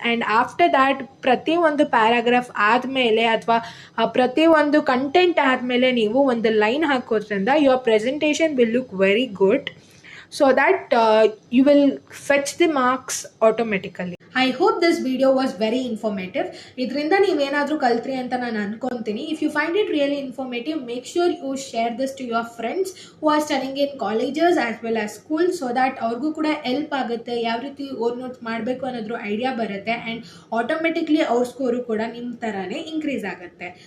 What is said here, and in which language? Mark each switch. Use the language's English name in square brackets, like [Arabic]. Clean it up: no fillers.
[English] And after that ಪ್ರತಿಯೊಂದು paragraph ಆದಮೇಲೆ ಅಥವಾ ಪ್ರತಿಯೊಂದು ಕಂಟೆಂಟ್ ಆದಮೇಲೆ ನೀವು ಒಂದು ಲೈನ್ ಹಾಕೋದ್ರಿಂದ your presentation will look very good, so that you will fetch the marks automatically. I hope this video was very informative. [Kannada] ಇದರಿಂದ ನೀವೇನಾದರೂ ಕಲ್ತ್ರಿ ಅಂತ ನಾನು ಅನ್ಕೊತೀನಿ. If you find it really informative, make sure you share this to your friends who are studying in colleges as well as school, so that ಅವ್ರಿಗೂ ಕೂಡ help ಆಗುತ್ತೆ, ಯಾವ ರೀತಿ ಓನ್ ನೋಟ್ಸ್ ಮಾಡಬೇಕು ಅನ್ನೋದ್ರ ಐಡಿಯಾ ಬರುತ್ತೆ, ಆ್ಯಂಡ್ ಆಟೋಮೆಟಿಕ್ಲಿ ಅವ್ರ score ಕೂಡ ನಿಮ್ಮ ಥರನೇ ಇನ್ಕ್ರೀಸ್ ಆಗುತ್ತೆ.